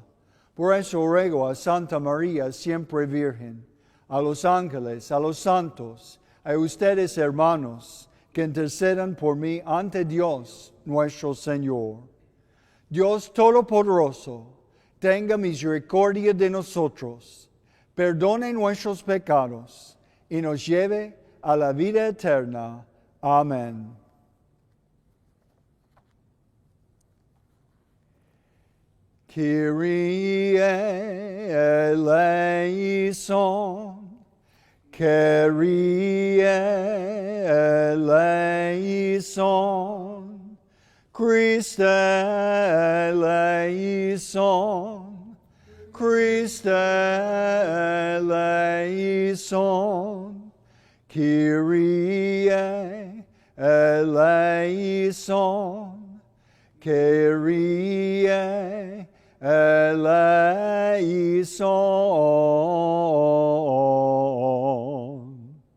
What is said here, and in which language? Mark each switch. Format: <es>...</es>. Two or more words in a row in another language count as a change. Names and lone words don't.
<es>Por eso ruego a Santa María, siempre Virgen, a los ángeles, a los santos, a ustedes, hermanos, que intercedan por mí ante Dios nuestro Señor. Dios Todopoderoso, tenga misericordia de nosotros, perdone nuestros pecados y nos lleve a la vida eterna. Amén.</es> <el>Κύριε ἐλέησον, Κύριε ἐλέησον, Χριστὲ ἐλέησον, Χριστὲ ἐλέησον, Κύριε ἐλέησον, Κύριε ἐλέησον.</el>